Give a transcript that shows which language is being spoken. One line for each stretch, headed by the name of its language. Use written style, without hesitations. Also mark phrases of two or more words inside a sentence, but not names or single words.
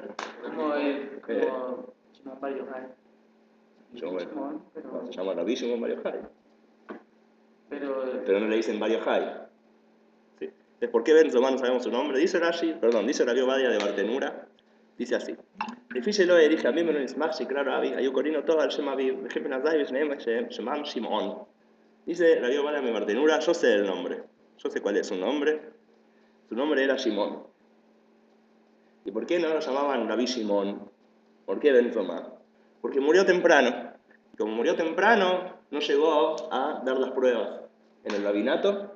Spanish: Como Shimon Bar Yochai. Shimon, pero... No, se llama Rabbi Shimon Bar Yochai. Pero... Pero no le dicen Bar Yochai. Sí. Entonces, ¿por qué Ben Zoma no sabemos su nombre? Dice Rabbi Ovadia de Bartenura, dice así.
Hebrew: לפי שלא העריך ממנו נשמח שיקרא רבי, היו קוראים אותו על שם אביו, וכן בן עזאי ושניהם שמם שמעון.
Spanish: Dice Rabbi Ovadia de Bartenura, yo sé el nombre, yo sé cuál es su nombre. Su nombre era Shimon. ¿Y por qué no lo llamaban Rabbi Shimon? ¿Por qué Ben Zoma? Porque murió temprano. Y como murió temprano, no llegó a dar las pruebas en el rabinato.